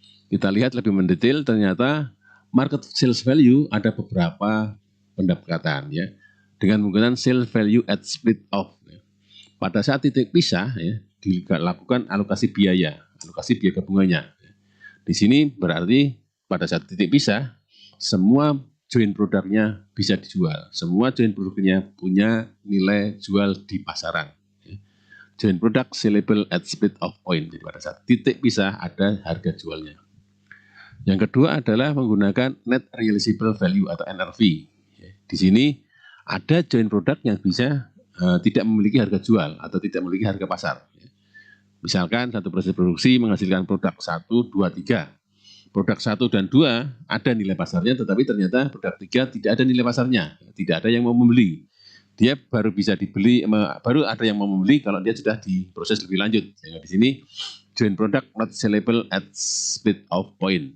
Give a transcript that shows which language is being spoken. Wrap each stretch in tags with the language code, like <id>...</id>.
<id>Kita lihat lebih mendetail, ternyata market sales value ada beberapa pendekatan ya, dengan menggunakan sales value at split off. Ya. Pada saat titik pisah ya, dilakukan alokasi biaya gabungannya. Di sini berarti pada saat titik pisah semua joint produknya bisa dijual. Semua joint produknya punya nilai jual di pasaran.</id> <en>Joint product sellable at split off point.</en> <id>Jadi pada saat titik pisah ada harga jualnya. Yang kedua adalah menggunakan net realizable value atau NRV. Di sini ada joint product yang bisa tidak memiliki harga jual atau tidak memiliki harga pasar. Misalkan satu proses produksi menghasilkan produk 1, 2, 3. Produk 1 dan 2 ada nilai pasarnya, tetapi ternyata produk 3 tidak ada nilai pasarnya, tidak ada yang mau membeli. Dia baru bisa dibeli, baru ada yang mau membeli kalau dia sudah diproses lebih lanjut. Sehingga di sini</id> <en>joint product not sellable at split off point.</en>